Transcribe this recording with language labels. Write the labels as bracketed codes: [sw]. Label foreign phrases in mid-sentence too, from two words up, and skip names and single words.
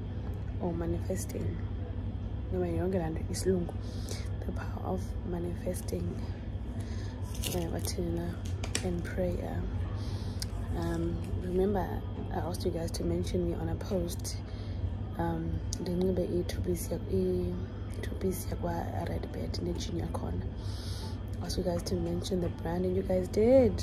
[en] Or manifesting. [zu] Noma yonke laa nto isilungu. [en] the power of manifesting and prayer. Remember, I asked you guys to mention me on a post. I asked you guys to mention the brand, and you guys did.